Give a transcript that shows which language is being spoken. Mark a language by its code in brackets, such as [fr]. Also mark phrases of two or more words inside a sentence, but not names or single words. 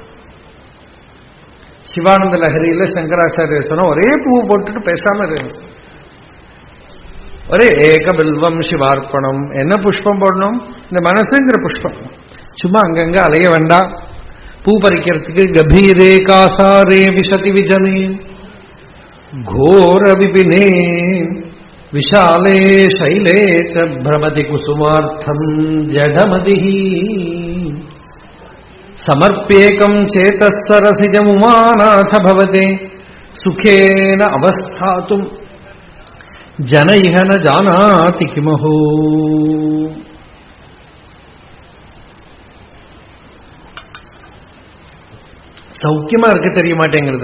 [ta] சிவானந்த லஹரியில சங்கராச்சாரியர் சொன்ன, ஒரே பூ போட்டுட்டு பேசாம இருக்கு, ஒரே [sa] एक बिल्वं शिवार्पणम्. [ta] என்ன புஷ்பம் போடணும்? இந்த மனசுங்கிற புஷ்பம். சும்மா அங்கங்க அலைய வேண்டாம். பூ பறிக்கிறதுக்கு [sa] गभीरे कासारे विशति विजने घोर विपिने विशाले शैले च भ्रमति कुसुमार्थं जडमतिः समर्प्यैकं चेतःसरसिजम् उमानाथ भवते सुखेन अवस्थातुं जन इह न जानाति किमहो. [ta] சௌக்கியமா இருக்க தெரிய மாட்டேங்கிறது.